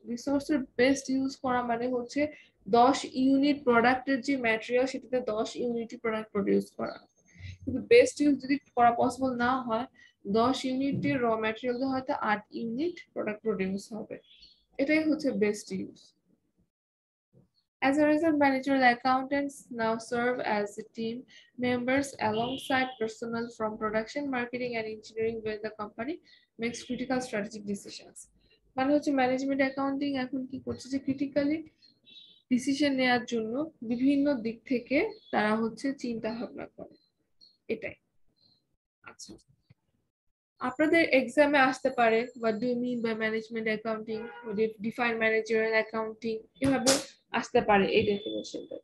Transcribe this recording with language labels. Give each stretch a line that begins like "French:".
Bangla: রিসোর্সের best use করা মানে হচ্ছে 10 ইউনিট প্রোডাক্টের যে ম্যাটেরিয়াল সেটাতে 10 ইউনিটই প্রোডাক্ট প্রডিউস করা, কিন্তু বেস্ট ইউজ যদি করা পসিবল না হয়, 10 ইউনিটের র ম্যাটেরিয়াল হয়তো 8 ইউনিট প্রোডাক্ট প্রডিউস হবে, এটাই হচ্ছে best use.
English: As a result, managerial accountants now serve as team members alongside personnel from production, marketing, and engineering when the company makes critical strategic decisions.
Bangla: মানে হচ্ছে ম্যানেজমেন্ট অ্যাকাউন্টিং এখন কি করছে যে critically decision নেওয়ার জন্য বিভিন্ন দিক থেকে তারা হচ্ছে চিন্তা ভাবনা করে, এটাই। আচ্ছা, আপনাদের এক্সামে আসতে পারে
English: what do you mean by management accounting, define managerial accounting,
Bangla: এভাবে আসতে পারে এই ডেফিনেশনটা।